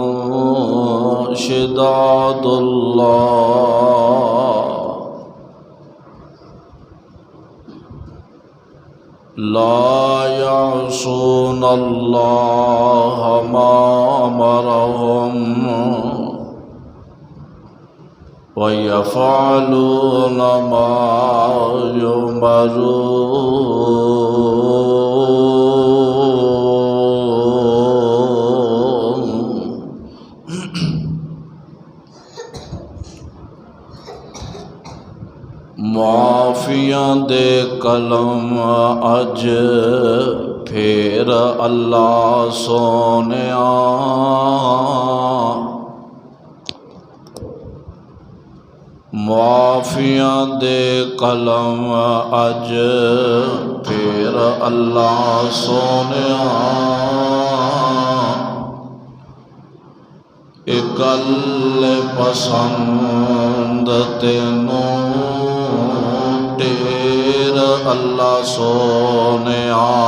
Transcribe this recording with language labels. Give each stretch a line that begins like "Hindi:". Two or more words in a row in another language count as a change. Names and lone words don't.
Arabic: شداد لا يعصون اللہ ما امرهم وَيَفْعَلُونَ مَا يُؤْمَرُونَ۔
Punjabi: معافیاں دے کلم اج پھر اللہ سونیا، معافیاں دے قلم اج پھر اللہ سونیا، اکل پسند تینوں ڈیر اللہ سونیا،